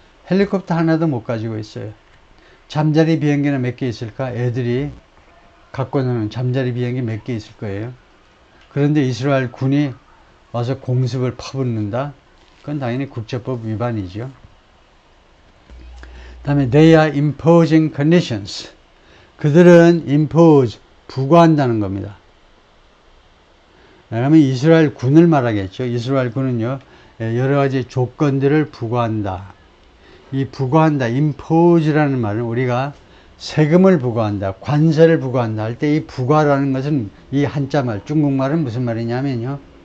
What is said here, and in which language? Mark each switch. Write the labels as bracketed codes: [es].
[ko] 헬리콥터 하나도 못 가지고 있어요. 잠자리 비행기는 몇 개 있을까? 애들이 갖고 노는 잠자리 비행기 몇 개 있을 거예요. 그런데 이스라엘 군이 와서 공습을 퍼붓는다? 그건 당연히 국제법 위반이죠. 그 다음에 [en] they are imposing conditions. [ko] 그들은 impose, 부과한다는 겁니다. 그러면 이스라엘 군을 말하겠죠. 이스라엘 군은요, 여러 가지 조건들을 부과한다. 이 부과한다, impose라는 말은 우리가 세금을 부과한다, 관세를 부과한다 할 때 이 부과라는 것은 이 한자말, 중국말은 무슨 말이냐면요.